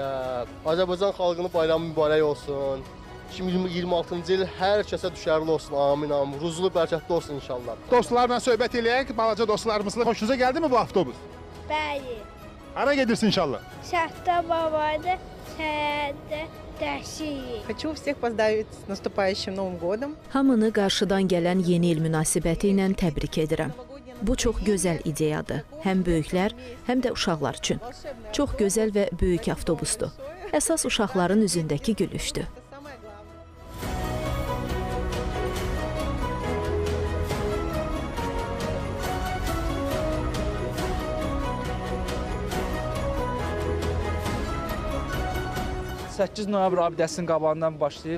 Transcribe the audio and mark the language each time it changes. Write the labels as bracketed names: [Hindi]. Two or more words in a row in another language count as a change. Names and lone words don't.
[Azerbaijani] Azərbaycan xalqının bayramı mübarək olsun. 2026-cı il hər kəsə düşərli olsun. Amin, amin. Ruzlu, bərəkətli olsun inşallah. Dostlarla söhbət eləyək, balaca dostlarımızla. Xoşunuza gəldi mi bu avtobus? Bəli. Hara gedirsin inşallah? Şaxta babadır, səyədə dəşirik. [Russian] Хочу всех поздравить с наступающим Новым годом. [Azerbaijani] Hamını qarşıdan gələn yeni il münasibəti ilə təbrik edirəm. Bu çox gözəl ideyadır. Həm böyüklər, həm də uşaqlar üçün. Çox gözəl və böyük avtobusdur. Əsas uşaqların üzündəki gülüşdür. ...8 noyabr abidəsinin qabağından başlayıb.